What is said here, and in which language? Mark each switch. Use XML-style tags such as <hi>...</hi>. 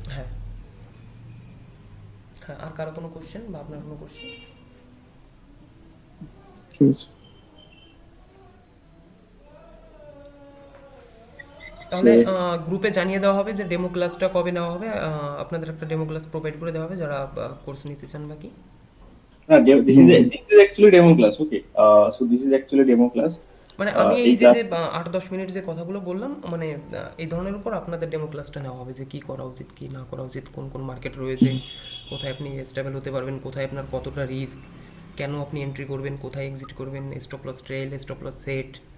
<bn>হ্যাঁ হ্যাঁ, আর কারো কোনো কোশ্চেন বা আপনার কোনো কোশ্চেন? ঠিক আছে। তাহলে গ্রুপে জানিয়ে দেওয়া হবে যে ডেমো ক্লাসটা কবে নেওয়া হবে। আপনাদের একটা ডেমো ক্লাস প্রোভাইড করে দেওয়া হবে যারা কোর্স নিতে চান বাকি।</bn> <en>This is actually demo class. Okay. So this is actually demo class.</en> <bn>মানে আমি এই এই যে</bn> <en>class</en> <bn>যে 8-10 মিনিট যে কথাগুলো বললাম, মানে এই ধরনের উপর আপনাদের ডেমো ক্লাসটা নেওয়া হবে, যে কি করা উচিত কি না করা উচিত, কোন কোন মার্কেট রয়েছে, কোথায় আপনি স্টেবল হতে পারবেন, কোথায় আপনার কতটা রিস্ক, কেন আপনি এন্ট্রি করবেন, কোথায় এক্সিট করবেন, stop loss trail, stop loss set.</bn>